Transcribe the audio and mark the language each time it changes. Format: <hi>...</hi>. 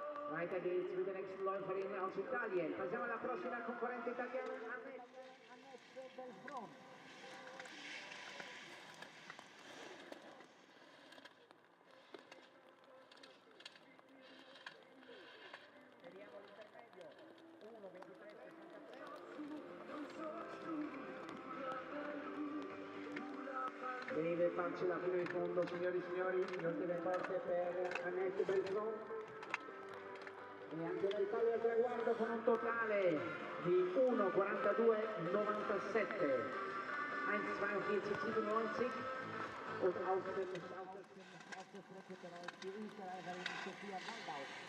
<de>Weiter geht's mit der nächsten Läuferin aus Italien.</de> <it>Passiamo alla prossima concorrente italiana, Annette Belfron. Vediamo l'intermedio, 1:23,63. Deve farcela fino in fondo, signori e signori, non deve parte per Annette Belfron. E anche l'Italia al traguardo con un totale di 1:42,97.</it> <de>1:42,97 und auf der Strecke bereits die Österreicherin Sophia Waldau.</de>